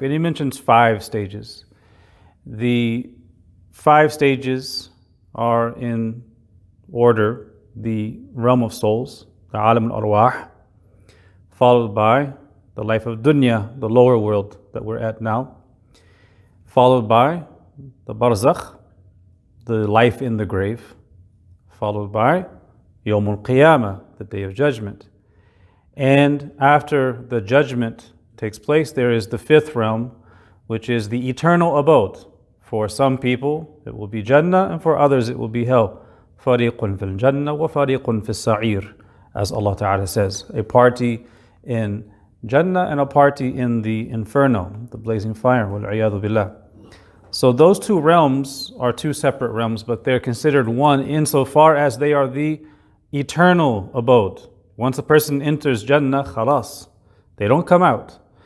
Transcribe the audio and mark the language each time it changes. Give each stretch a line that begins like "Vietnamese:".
English: And he mentions 5 stages. The 5 stages are in order: the realm of souls, the alam al-arwah, followed by the life of dunya, the lower world that we're at now, followed by the barzakh, the life in the grave, followed by Yawm al-Qiyamah, the day of judgment. And after the judgment takes place, there is the 5th realm, which is the eternal abode. For some people, it will be Jannah, and for others, it will be hell.
Arabic: فَرِيقٌ فِي الْجَنَّةِ وَفَرِيقٌ فِي السَّعِيرِ,
English: as Allah Ta'ala says. A party in Jannah and a party in the inferno, the blazing fire.
Arabic: وَالْعِيَاذُ بِاللَّهِ.
English: So those 2 realms are 2 separate realms, but they're considered one insofar as they are the eternal abode. Once a person enters Jannah, khalas, they don't come out.